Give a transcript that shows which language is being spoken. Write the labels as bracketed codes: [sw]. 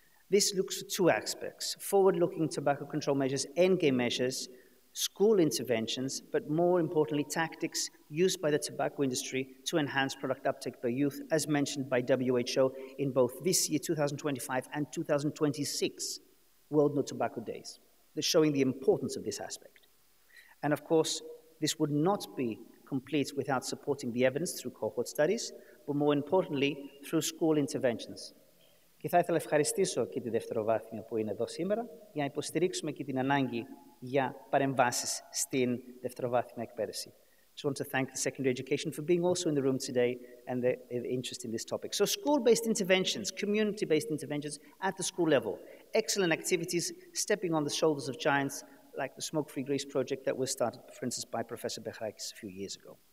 [en] This looks for two aspects: forward-looking tobacco control measures, endgame measures, school interventions, but more importantly, tactics used by the tobacco industry to enhance product uptake by youth, as mentioned by WHO in both this year, 2025, and 2026, World No Tobacco Days. showing the importance of this aspect. And of course, this would not be complete without supporting the evidence through cohort studies, but more importantly, through school interventions. [el] Και θα ήθελα να ευχαριστήσω και τη δευτεροβάθμια που είναι εδώ σήμερα για να υποστηρίξουμε και την ανάγκη για παρεμβάσεις στην δευτεροβάθμια εκπαίδευση. [en] I just want to thank the secondary education for being also in the room today and the interest in this topic. So school-based interventions, community-based interventions at the school level, excellent activities stepping on the shoulders of giants like the Smoke-Free Greece project that was started, for instance, by Professor Bechrakis a few years ago.